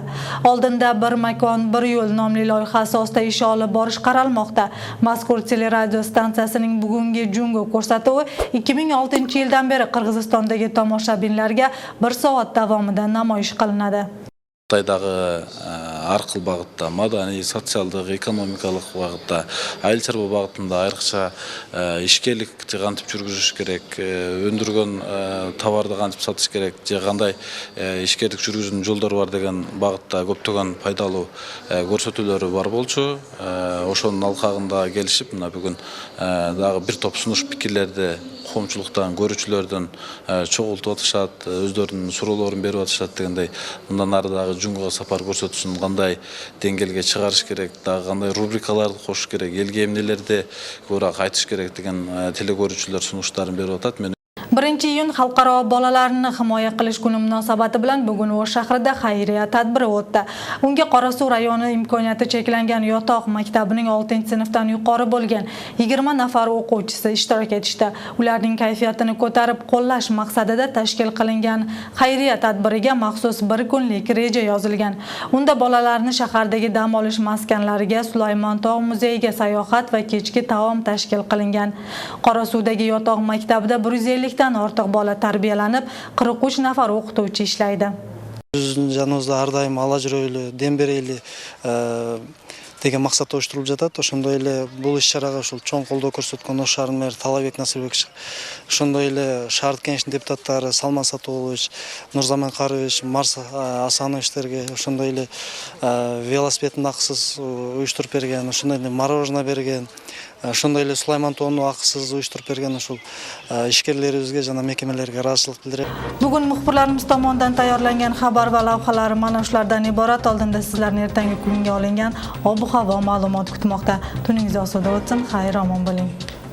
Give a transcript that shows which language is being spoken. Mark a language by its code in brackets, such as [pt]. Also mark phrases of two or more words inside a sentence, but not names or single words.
[uz] Oldinda bir makon, bir yo'l nomli loyiha asosida ish olib borish qaralmoqda. Mazkur teleradio stansiyasining bugungi Jungo ko'rsatuvi 2006-yildan beri Qirg'izistondagi tomoshabinlarga 1 soat davomida namoyish qilinadi. Xitoydagi har xil бағытта, madaniy, [ky] sotsiалдық, экономикалық бағытта, айыл шаруа бағытында айрықша ишкерлик қантип жүргүзүш керек, өндүргөн товарды кантип сатыш керек, же кандай ишкерлик жүргүзүүнүн жолдору бар деген бағытта көптөгөн пайдалуу көрсөтүүлөрү бар болчу. Ошонун алкагында келишип, мына бүгүн дагы бир топ сунуш пикирлерди коомчулуктан, көрүүчүлөрдөн чогултуп атышат, өздөрүнүн суроолорун берип атышат дегендей. Мындан ары дагы Жунгуга сапар көрсөтүүсүн кандай деңгээлге чыгарыш керек, дагы кандай рубрикаларды кошуш керек, элге эмнелерди көбүрөөк айтыш керек деген телекөрүүчүлөр сунуштарын берип атат. [uz] 1-iyun xalqaro bolalarni himoya qilish kuni munosabati bilan bugun O'sh shahrida xayriya tadbiri o'tdi. Unga Qorasuv rayoni imkoniyati cheklangan yotoq maktabining 6-sinfdan yuqori bo'lgan 20 nafar o'quvchisi ishtirok etishdi. Ularning kayfiyatini ko'tarib qo'llash maqsadida tashkil qilingan xayriya tadbiriga maxsus bir kunlik reja yozilgan. Unda bolalarni shahardagi dam olish maskanlariga, Sulaymon tog' muzeyiga sayohat va kechki taom tashkil qilingan. Qorasuvdagi yotoq maktabida 150 dan ortiq bola tarbiyalanib, 43 nafar o'qituvchi ishlaydi. [ky] Биздин жаныбызда ар дайым ала жүрөйлү, дем берели деген максатта оштурулуп жатат. Ошондой эле бул иш-чарага ушул чоң колдоо көрсөткөн Ош шаарынын мэрі Талабек Насырбек, ошондой эле шаардык кеңештин депутаттары Салман Сатуулович, Нурзаман Карыбич, Марс Асановичтерге ошондой эле велосипедин акысыз уюштуруп берген, ошондой эле мороженое берген, ошондой эле Сулайман тоону акысыз уюштуруп берген ушул ишкерлерибизге жана мекемелерге ыраазычылык билдирем. [uz] Bugun muxbirlarimiz tomonidan tayyorlangan xabar va lavhalar mana shulardan iborat. Oldinda sizlarni ertangi kunga olingan ob-havo ma'lumot kutmoqda. Tuningiz osuda o'tsin, xayr omon bo'ling.